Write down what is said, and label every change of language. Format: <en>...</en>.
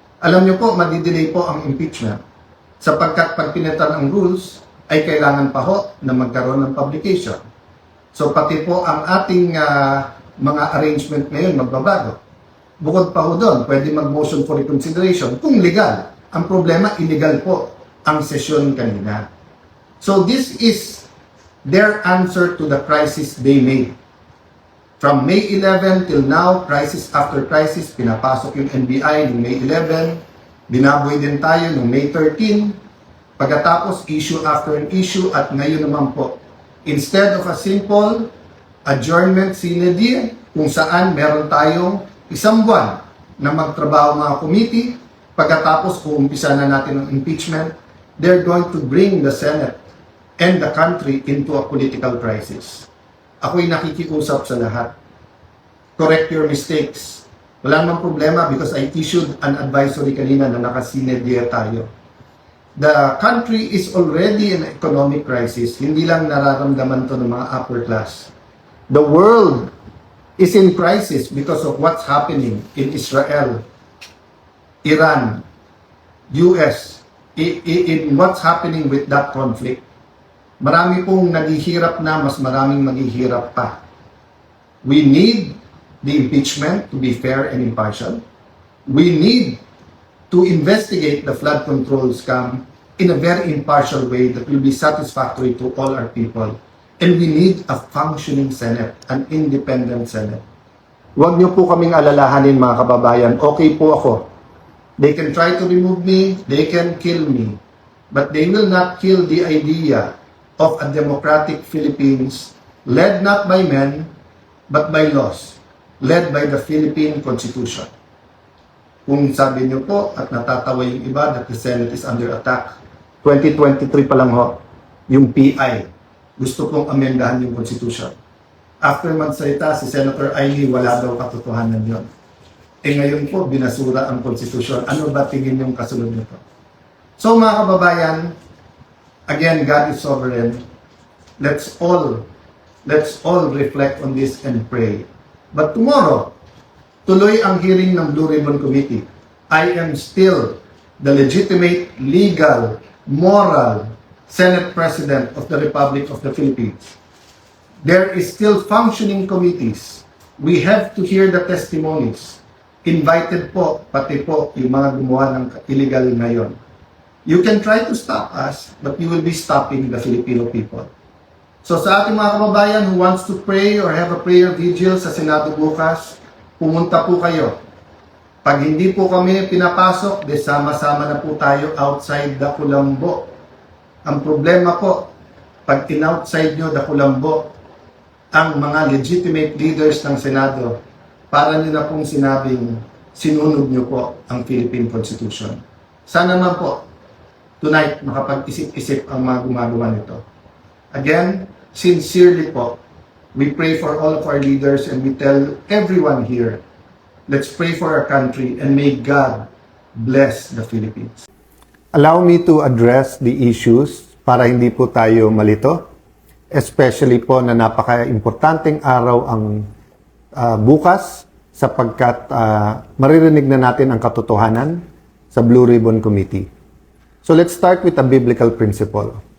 <tl>Alam niyo po, madidelay po ang impeachment sapagkat pag pinitan ang rules ay kailangan pa ho na magkaroon ng publication. So pati po ang ating mga arrangement ngayon magbabago. Bukod pa ho doon, pwede mag-motion for reconsideration kung legal. Ang problema, illegal po ang sesyon kanina.</tl> <en>So this is their answer to the crisis they made. From May 11 till now, crisis after crisis,</en> <tl>pinapasok yung NBI noong May 11, binaboy din tayo noong May 13, pagkatapos</tl> <en>issue after an issue,</en> <tl>at ngayon naman po,</tl> <en>instead of a simple adjournment sine die,</en> <tl>kung saan meron tayong isang buwan na magtrabaho mga committee, pagkatapos kung umpisa na natin ang impeachment,</tl> <en>they're going to bring the Senate and the country into a political crisis.</en> <tl>Ako'y nakikiusap sa lahat.</tl> <en>Correct your mistakes.</en> <tl>Wala namang problema</tl> <en>because I issued an advisory</en> <tl>kanina na nakasinedya tayo.</tl> <en>The country is already in economic crisis.</en> <tl>Hindi lang nararamdaman to ng mga upper class.</tl> <en>The world is in crisis because of what's happening in Israel, Iran, US, in what's happening with that conflict.</en> <tl>Marami pong naghihirap na, mas maraming maghihirap pa.</tl> <en>We need the impeachment to be fair and impartial. We need to investigate the flood control scam in a very impartial way that will be satisfactory to all our people. And we need a functioning Senate, an independent Senate.</en> <tl>Huwag niyo po kaming alalahanin mga kababayan. Okay po ako.</tl> <en>They can try to remove me, they can kill me. But they will not kill the idea of a democratic Philippines led not by men, but by laws, led by the Philippine Constitution.</en> <tl>Kung sabi niyo po at natatawa yung iba</tl> <en>that the Senate is under attack,</en> <tl>2023 pa lang ho, yung PI, gusto kong amendahan yung Constitution. After magsalita si Senator Ailey, wala daw katotohanan yun. Ngayon po, binasura ang Constitution. Ano ba tingin yung kasunod nito?</tl> <en>So mga kababayan, again, God is sovereign. Let's all reflect on this and pray.</en> <tl>But tomorrow, tuloy ang hearing ng Blue Ribbon Committee.</tl> <en>I am still the legitimate, legal, moral Senate President of the Republic of the Philippines. There is still functioning committees. We have to hear the testimonies.</en> <tl>Invited po, pati po yung mga gumawa ng illegal ngayon.</tl> <en>You can try to stop us, but you will be stopping the Filipino people.</en> <tl>So sa ating mga kababayan</tl> <en>who wants to pray or have a prayer vigil</en> <tl>sa Senado bukas, pumunta po kayo. Pag hindi po kami pinapasok, sama-sama na po tayo outside the Kulambo. Ang problema po, pag in-outside nyo, dakulambo, ang mga legitimate leaders ng Senado, para nyo na pong sinabing sinunog nyo po ang Philippine Constitution. Sana naman po, tonight, makapag-isip-isip ang mga gumagawa nito.</tl> <en>Again, sincerely po, we pray for all of our leaders and we tell everyone here, let's pray for our country and may God bless the Philippines. Allow me to address the issues</en> <tl>para hindi po tayo malito. Especially po na napaka-importanteng araw ang bukas sapagkat maririnig na natin ang katotohanan sa Blue Ribbon Committee.</tl> <en>So let's start with a biblical principle.</en>